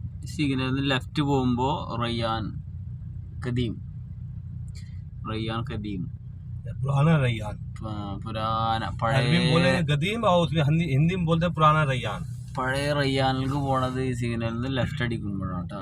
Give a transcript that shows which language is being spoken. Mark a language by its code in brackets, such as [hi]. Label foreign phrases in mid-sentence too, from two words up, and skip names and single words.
[ml] സിഗ്നലിൽ നിന്ന് ലെഫ്റ്റ് പോകുമ്പോൾ റയ്യാൻ കദീം [hi] पुराना रैयान, പുരാന अरबी में बोले [ml] പഴയ [hi] गदीम और उसमें हिंदी में बोलते हैं पुराना रैयान। [ml] പഴയ റയ്യാനിലേക്ക് പോണത് ഈ സിഗ്നലിൽ നിന്ന് ലെഫ്റ്റ് അടിക്കുമ്പോഴാണ് കേട്ടോ.